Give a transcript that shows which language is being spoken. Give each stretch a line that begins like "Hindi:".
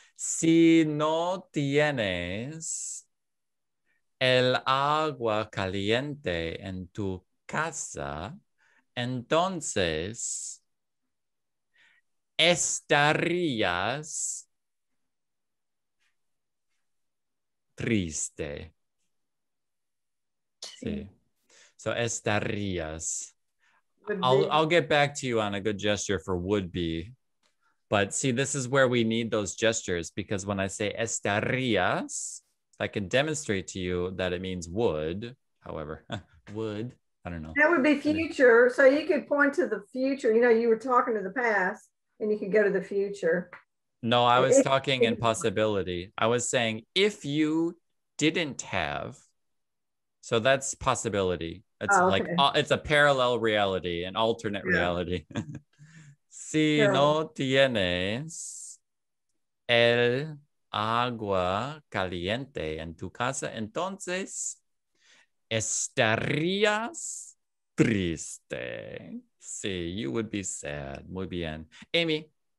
Spanish: Si no tienes el agua caliente en tu casa, entonces estarías triste. Sí. So estarías.
English: I'll get back to you on a good gesture for would be. But see, this is where we need those gestures because when I say estarías, I can demonstrate to you that it means would. However, would, I don't know. That would be future. So you could point to the future. You know, you were talking to the past and you could go to the future. No, I was talking in possibility. I was saying if you didn't have, so that's possibility. It's like, it's a parallel reality, an alternate reality.
Spanish: Si no tienes el agua caliente en tu casa, entonces estarías triste.
English: Sí, you would be sad.
Spanish: Muy bien.
English: Amy.